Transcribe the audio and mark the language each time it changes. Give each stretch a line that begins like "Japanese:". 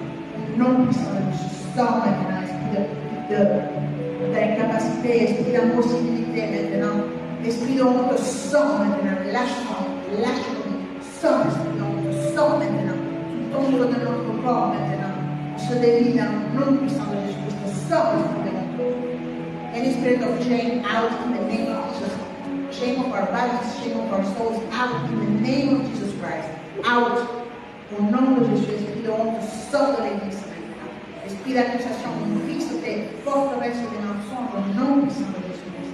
French: Au nom puissant de Jésus. Sors maintenant, esprit d'incapacité, esprit d'impossibilité maintenant. Esprit de honte, sors maintenant. Lâche-moi, sors, esprit de honte, sors maintenant. Tu tombes de notre corps maintenant. On se délie dans le nom puissant de Jésus-Christ. Sors, esprit de honte.
English: Any spirit of shame out in the name of Jesus. Shame of our bodies, shame of our souls, out in the name of Jesus Christ. Out.
French: Au nom de Jésus, esprit de honte, sors de l'église maintenant. Esprit d'accusation, on brise tes forteresses des mensonges au nom puissant de Jésus-Christ.